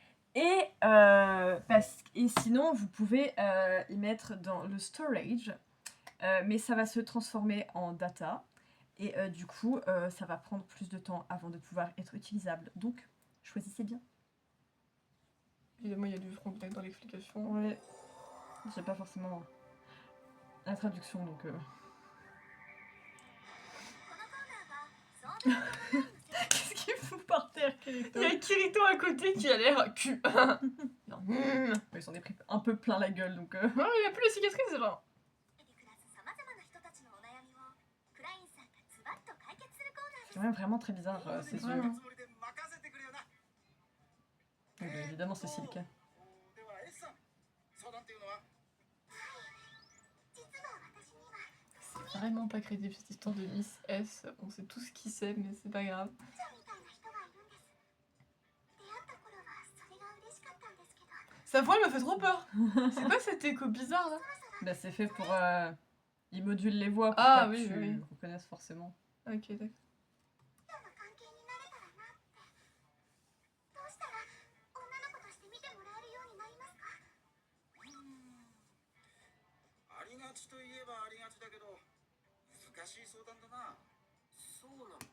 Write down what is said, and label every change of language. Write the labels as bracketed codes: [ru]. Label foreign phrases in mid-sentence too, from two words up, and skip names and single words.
[fr] Et sinon, vous pouvez y mettre dans le storage, mais ça va se transformer en data. Et du coup, ça va prendre plus de temps avant de pouvoir être utilisable. Donc, choisissez bien. Évidemment, il y a du front dans l'explication. Ouais. J'ai pas forcément la traduction, donc... [ja] このコーナーはソードアートトリビアの世界。 [fr] Qu'est-ce qu'il fout par terre, Kirito? Il y a Kirito à côté qui a l'air cul. Non, Ils s'en est pris un peu plein la gueule, donc... non, il n'y a plus les cicatrices, c'est genre. [ja] で暮らす様々な人たちのお悩みをクラインさんがズバッと解決するコーナーです。 [fr] C'est vraiment très bizarre, ses yeux. Vraiment. Oui, évidemment, c'est Silka. [ja] 実は私には [fr] C'est vraiment pas crédible cette histoire de Miss S. On sait tout ce qu'il sait, mais c'est pas grave. [ja] みたいな人がいるんです。出会った頃はそれが嬉しかったんですけど、 [fr] Sa voix, elle me fait trop peur. C'est quoi cet écho bizarre là? Bah, c'est fait pour... il module les voix pour Ah, pas oui, que tu oui. reconnaisses forcément. Ok, d'accord. [ja] どんな関係になれたらなって。どうしたら女の子として見てもらえるように達といえばありがちだけど難しい相談だな。そうなのか。